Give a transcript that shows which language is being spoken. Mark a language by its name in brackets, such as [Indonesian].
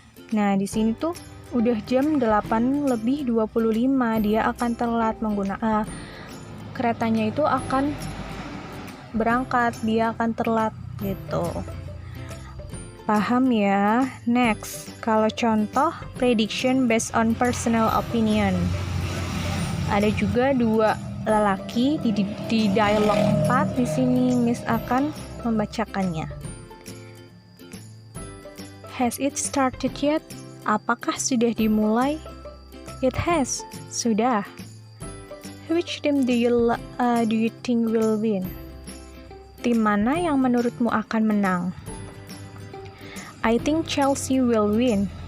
[Indonesian] Nah, di sini tuh udah jam 8:25, dia akan telat menggunakan keretanya itu akan berangkat, dia akan telat gitu. Paham ya? Next, kalau contoh [English] prediction based on personal opinion. [Indonesian] Ada juga dua lelaki di dialog 4. Di sini Miss akan membacakannya. [English] Has it started yet? [Indonesian] Apakah sudah dimulai? [English] It has. [Indonesian] Sudah. [English] Which team do you think will win? [Indonesian] Tim mana yang menurutmu akan menang? [English] I think Chelsea will win.